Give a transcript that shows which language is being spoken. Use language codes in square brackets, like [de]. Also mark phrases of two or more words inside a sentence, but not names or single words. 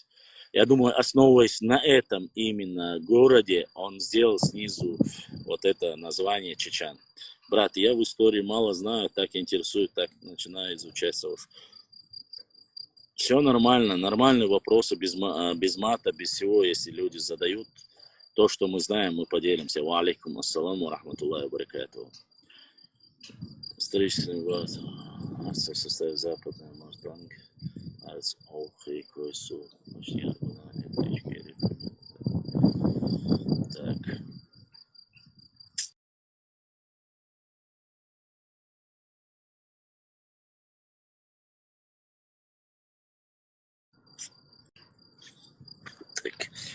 [ru] Я думаю, основываясь на этом именно городе, он сделал снизу вот это название Чечен. Брат, я в истории мало знаю, так интересует, так начинаю изучать уж. Все нормально, нормальные вопросы, без мата, без всего, если люди задают. То, что мы знаем, мы поделимся. [ar] وعليكم السلام رحمة الله وبركاته. [ru] Исторический город. Арцах составит западная Мартанг. Арц Олхи Койсу. Так. Так.